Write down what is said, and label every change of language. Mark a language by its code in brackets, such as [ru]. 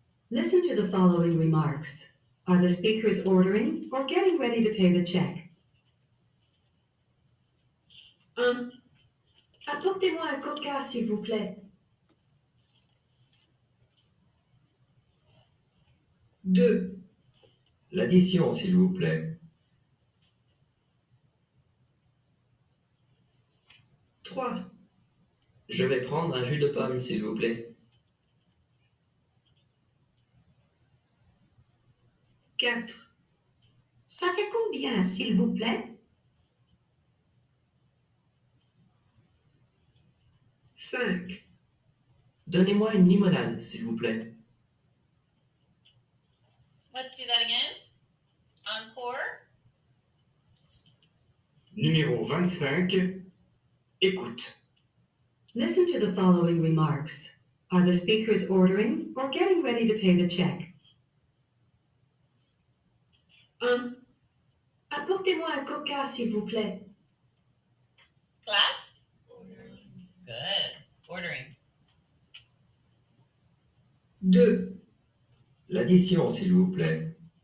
[en] Listen to the following remarks. Are the speakers ordering or getting ready to pay the check? 1. [fr] Apportez-moi un coca, s'il vous plaît. [en] 2. [fr] L'addition, s'il vous plaît. [en] 3. [fr] Je vais prendre un jus de pomme, s'il vous plaît. [en] 4. [fr] Ça fait combien, s'il vous plaît? [en] 5. [fr] Donnez-moi une limonade, s'il vous plaît. [en] Let's do that again. Encore. [fr] Numéro 25. Écoute. [en] Listen to the following remarks. Are the speakers ordering or getting ready to pay the check? 1. [fr] Apportez-moi un coca, s'il vous plaît. [en] Class. Good. Ordering. 2. [fr] L'addition, s'il vous plaît.